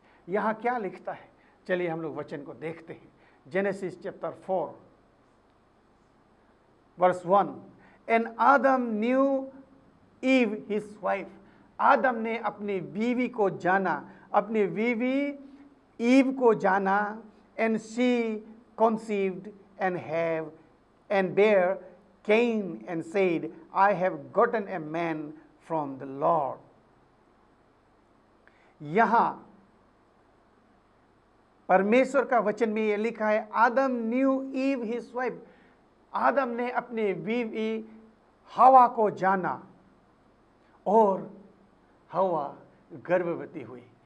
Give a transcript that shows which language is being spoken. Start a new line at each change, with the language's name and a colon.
Hindi: यहाँ क्या लिखता है, चलिए हम लोग वचन को देखते हैं। Genesis chapter 4 verse 1,
English: And Adam knew Eve his wife.
Hindi: आदम ने अपनी बीवी को जाना, अपनी बीवी ईव को जाना।
English: And she conceived and have and bare Cain and said, I have gotten a man from the Lord.
Hindi: यहाँ परमेश्वर का वचन में ये लिखा है,
English: Adam knew Eve his wife.
Hindi: आदम ने अपने बीवी हवा को जाना और हवा गर्भवती हुई।